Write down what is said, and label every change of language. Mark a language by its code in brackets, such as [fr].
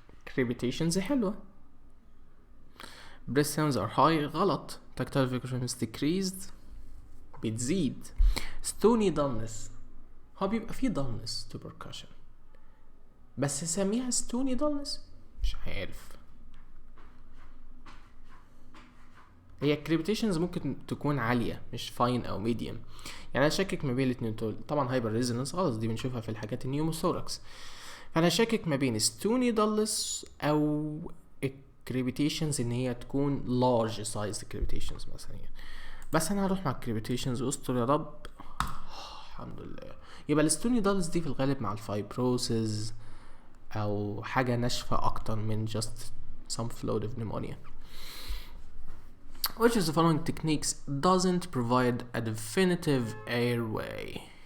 [en] crepitations [ar] حلوة. [en] breath sounds are high [ar] غلط. [en] tactile vocal firmness decreased [ar] بتزيد. stony dullness هو بيبقى فيه dullness to percussion، بس سميها stony dullness مش عارف. هي crepitations ممكن تكون عالية مش fine او medium، يعني انا شاكك ما بين الاتنين دول. طبعا hyper resonance خلاص دي بنشوفها في الحاجات النيوموثوركس، فانا شاكك ما بين stony dullness او crepitations ان هي تكون large size crepitations مثلا يعني. بس انا هروح مع crepitations واستر يا رب. الحمد لله. يبقى الستوني دالز دي في الغالب مع الفايبروسز او حاجة ناشفة اكتر من [en] just some float of pneumonia. Which of the following techniques doesn't provide a definitive airway?